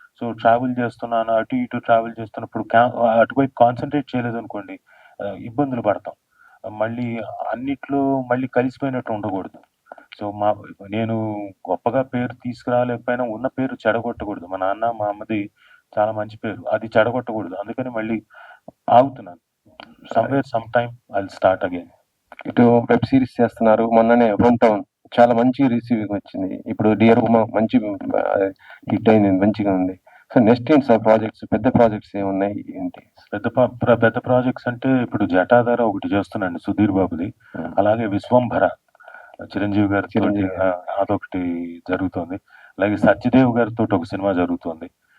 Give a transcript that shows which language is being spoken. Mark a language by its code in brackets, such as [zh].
[te] So, travel చేస్తున్నాను. అటు ఇటు ట్రావెల్ చేస్తున్నప్పుడు అటువైపు కాన్సంట్రేట్ చేయలేదనుకోండి ఇబ్బందులు పడతాం. మళ్ళీ అన్నిట్లో మళ్ళీ కలిసిపోయినట్టు ఉండకూడదు. సో, నేను గొప్పగా పేరు తీసుకురాలేకపోయినా ఉన్న పేరు చెడగొట్టకూడదు. మా నాన్న, మా అమ్మది చాలా మంచి పేరు. అది చెడగొట్టకూడదు. అందుకని మళ్ళీ ఆగుతున్నాను. [en] somewhere sometime I'll start again. [te] ఇటు వెబ్ సిరీస్ చేస్తున్నారు, మొన్ననే హోమ్ టౌన్ చాలా మంచి రిసీవింగ్ వచ్చింది, ఇప్పుడు డియర్ ఉమా మంచి హిట్ అయింది, మంచిగా ఉంది. సో నెక్స్ట్ ఏంటి సార్ ప్రాజెక్ట్స్, పెద్ద ప్రాజెక్ట్స్ ఏమున్నాయి ఏంటి? పెద్ద ప్రాజెక్ట్స్ అంటే ఇప్పుడు జటాధార ఒకటి చేస్తున్నాండి సుధీర్ బాబుది, అలాగే విశ్వంభర చిరంజీవి గారితో అదొకటి జరుగుతుంది, అలాగే సత్యదేవ్ గారితో ఒక సినిమా జరుగుతుంది.